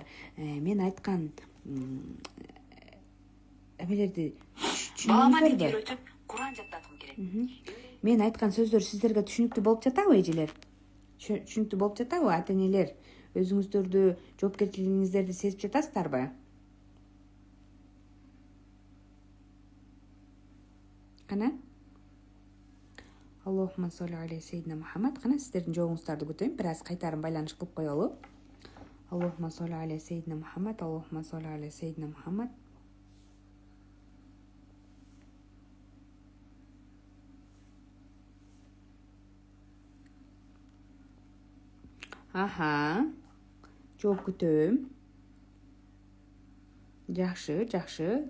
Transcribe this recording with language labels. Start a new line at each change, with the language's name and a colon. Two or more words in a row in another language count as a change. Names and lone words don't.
Kyrgyz: Мен айткан эмелерди балама дин үйрөтүп, Куран жаттаткым келет. Мен айткан сөздөр сиздерге түшүнүктүү болуп жатабы, эжелер? Түшүнүктүү болуп жатабы, ата энелер? Өзүңүздөрдү, жоопкерчилигиңиздерди сезип жатасыздарбы? Кана?
Arabic: اللهم صل على سيدنا محمد.
Kyrgyz: Кана сиздердин жообуңуздарды күтөйм. Бир аз кайтарым байланыш кылып коелу.
Arabic: اللهم صل على سيدنا محمد. اللهم صل على سيدنا محمد.
Kyrgyz: Жооп күтөм. Жакшы.